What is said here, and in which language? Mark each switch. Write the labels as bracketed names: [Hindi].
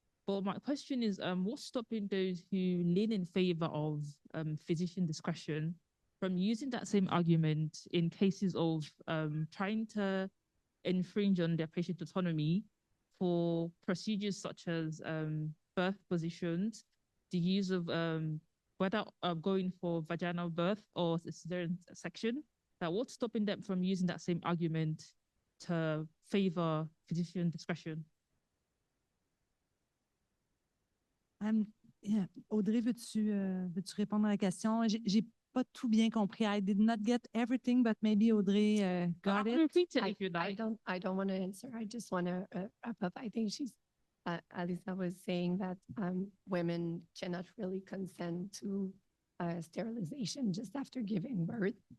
[English] But my question is, what's stopping those who lean in favor of physician discretion from using that same argument in cases of trying to infringe on their patient autonomy for procedures such as birth positions, the use of whether going for vaginal birth or cesarean section, that what's stopping them from using that same argument to favor physician discretion? Yeah. [French] Audrey, veux-tu répondre à la question? J'ai pas tout bien compris. [English] I did not get everything, but maybe Audrey got it. Repeat it if you I like. don't want to answer. I just want to wrap up. I think Alisa was saying that women cannot really consent to sterilization just after giving birth.